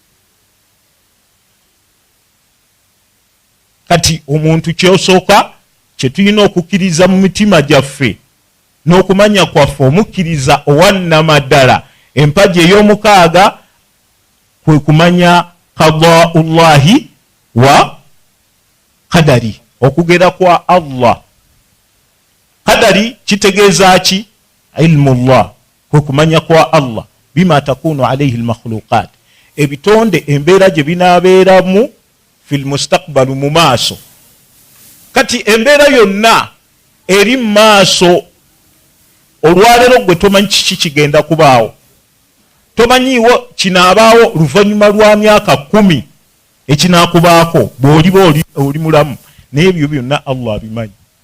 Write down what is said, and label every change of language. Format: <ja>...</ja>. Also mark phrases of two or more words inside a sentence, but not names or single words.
<lg>Kati omuntu kyosooka kye tulina okukkiriza mu mitima gyaffe n'okumanya kwaffe, omukkiriza owannamaddala empagi ey'omukaaga, kwe kumanya</lg> <ar>قضاء الله والقدر,</ar> <lg>okugera kwa Allah. Qadari kitegeeza ki?</lg> <ar>Ilmullah,</ar> <lg>kwe kumanya kwa Allah</lg> <ar>بما تكون عليه المخلوقات,</ar> <lg>ebitonde embeera gye binaabeeramu</lg> <ar>في المستقبل,</ar> <lg>mu maaso. Kati embeera yonna eri mu maaso, olwaleero gwe tomanyi kiki kigenda kubaawo. Tomanyiiwo kinaabaawo luvannyuma lwa myaka 10 ekinaakubaako bw'oliba oli mulamu, naye ebyo byonna Allah abimanyi.</lg>